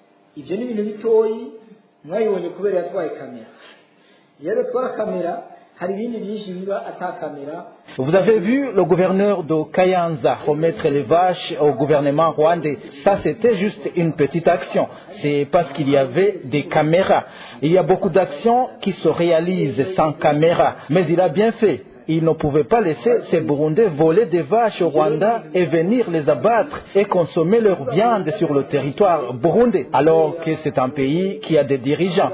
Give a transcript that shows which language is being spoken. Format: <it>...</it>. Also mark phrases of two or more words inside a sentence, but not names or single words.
<rn>ibyo ni ibintu bitoyi mwayibonye kubera yatwaye kamera iyo yatwara kamera hari ibindi byinshi biba ata kamera.</rn> <fr>Vous avez vu le gouverneur de Kayanza remettre les vaches au gouvernement rwandais. Ça, c'était juste une petite action. C'est parce qu'il y avait des caméras. Il y a beaucoup d'actions qui se réalisent sans caméra. Mais il a bien fait. Il ne pouvait pas laisser ces Burundais voler des vaches au Rwanda et venir les abattre et consommer leur viande sur le territoire burundais, alors que c'est un pays qui a des dirigeants.</fr>